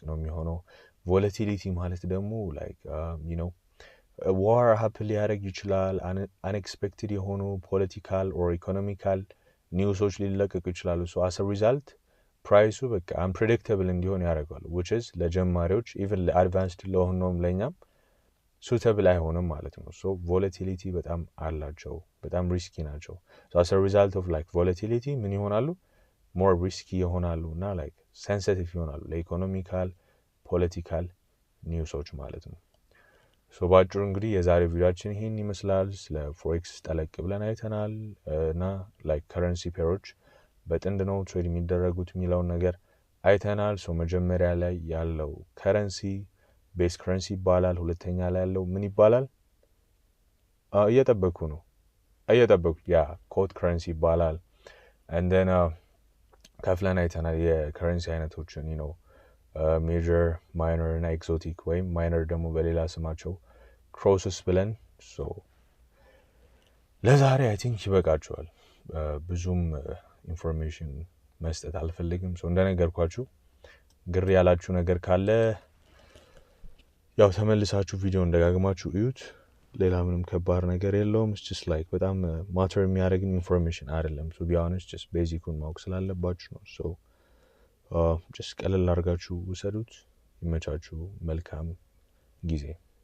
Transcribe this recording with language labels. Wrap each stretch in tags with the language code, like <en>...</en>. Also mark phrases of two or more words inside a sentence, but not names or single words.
<am>ነው የሚሆነው። ቮላቲሊቲ ማለት ደግሞ</am> <en>like war happen</en> <am>ሊያደርግ ይችላል። አንኤክስፔክትድ የሆኑ</am> <en>political or economical news</en> <am>ሊለቀቁ ይችላሉ።</am> <en>as result</en> <am>ፕራይሱ በቃ አንፕሬዲክተብል እንዲሆን ያደርጋሉ</am> <en>which is</en> <am>ለጀማሪዎች ኢቨን ለአድቫንስድ ለሆነውም ለእኛም ሱተብል አይሆንም ማለት ነው። ቮላቲሊቲ በጣም አላቸው፣ በጣም ሪስኪ ናቸው።</am> <en>as a result of like volatility</en> <am>ምን ይሆናሉ?</am> <en>more risky</en> <am>ይሆናሉ እና</am> <en>like sensitive</en> <am>ይሆናሉ ለኢኮኖሚካል ፖለቲካል ኒውሶች ማለት ነው። ባጭሩ እንግዲህ የዛሬው ቪዲዮአችን ይሄን ይመስላል። ስለ ፎሬክስ ጠለቅ ብለን አይተናል እና like</am> <en>currency pairs</en> <am>በጥንድ ነው ትሬድ የሚደረጉት የሚለውን ነገር አይተናል። መጀመሪያ ላይ ያለው ከረንሲ</am> <en>base currency</en> <am>ይባላል። ሁለተኛ ላይ ያለው ምን ይባላል? እየጠበኩ ያ</am> <en>quote currency</en> <am>ይባላል።</am> <en>and then</en> <am>ከፍለን አይተናል የከረንሲ አይነቶችን ሜጀር፣ ማይነር እና ኤክሶቲክ ወይም ማይነር ደግሞ በሌላ ስማቸው ክሮስስ ብለን። ለዛሬ</am> <en>I think</en> <am>ይበቃችኋል። ብዙም ኢንፎርሜሽን መስጠት አልፈልግም። እንደነገርኳችሁ ግር ያላችሁ ነገር ካለ ያው ተመልሳችሁ ቪዲዮን ደጋግማችሁ እዩት። ሌላ ምንም ከባድ ነገር የለውም።</am> <en>it's just like</en> <am>በጣም ማተር የሚያደርግም ኢንፎርሜሽን አይደለም።</am> <en>be honest</en> <am>just ቤዚኩን ማወቅ ስላለባችሁ ነው። just ቀለል አድርጋችሁ ውሰዱት። ይመቻችሁ። መልካም ጊዜ</am>